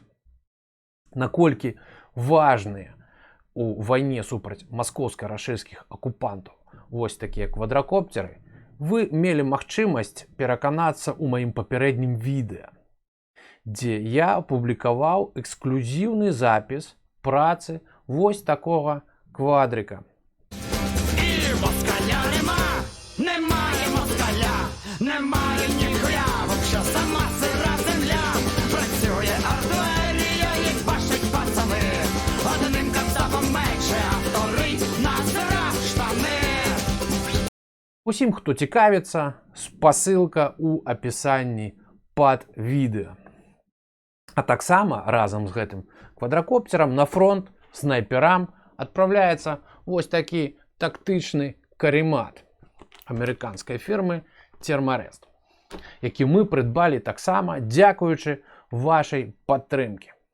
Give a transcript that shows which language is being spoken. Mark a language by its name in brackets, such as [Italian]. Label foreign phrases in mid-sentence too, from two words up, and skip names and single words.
[Belarusian] Наколькі важныя у вайне супраць маскоўска-рашысцкіх акупантаў вось такія квадракоптеры, вы мелі магчымасць пераканацца ў маім папярэднім відэа, дзе я апублікаваў эксклюзіўны запіс працы вось такога квадрика. [Ukrainian] І москаля немає москаля, немає ніхуя, вообще сама сира земля. Працює артилерія, їх бачать пацани, одним кацапом менше, а вторий насирав штани. [Belarusian] Усім, хто цікавіцца, спасылка ў апісанні пад відэа. А таксама разам з гэтым квадракоптерам на фронт снайперам адпраўляецца вось такі тактычны каремат амерыканскай фірмы Термарест, які мы прыдбалі таксама дзякуючы вашай падтрымке.